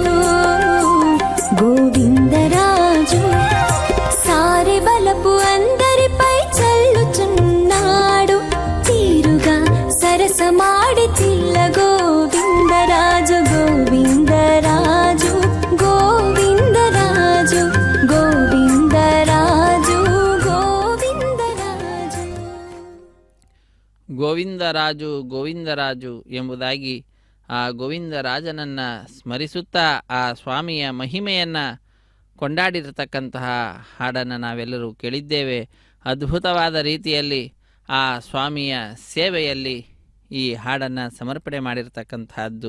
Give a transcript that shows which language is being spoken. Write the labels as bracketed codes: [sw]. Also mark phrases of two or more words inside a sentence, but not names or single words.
[te] గోవిందరాజు సారె బలపు అందరిపై చల్లుచున్నాడు. తీరుగా సరసమాడి తిల్ల గోవిందరాజు. గోవిందరాజు గోవిందరాజు గోవిందరాజు గోవిందరాజు. [kn] ಗೋವಿಂದರಾಜು ಗೋವಿಂದರಾಜು ಎಂಬುದಾಗಿ ಆ ಗೋವಿಂದರಾಜನನ್ನು ಸ್ಮರಿಸುತ್ತಾ ಆ ಸ್ವಾಮಿಯ ಮಹಿಮೆಯನ್ನು ಕೊಂಡಾಡಿರತಕ್ಕಂತಹ ಹಾಡನ್ನು ನಾವೆಲ್ಲರೂ ಕೇಳಿದ್ದೇವೆ. ಅದ್ಭುತವಾದ ರೀತಿಯಲ್ಲಿ ಆ ಸ್ವಾಮಿಯ ಸೇವೆಯಲ್ಲಿ ಈ ಹಾಡನ್ನು ಸಮರ್ಪಣೆ ಮಾಡಿರ್ತಕ್ಕಂತಹದ್ದು.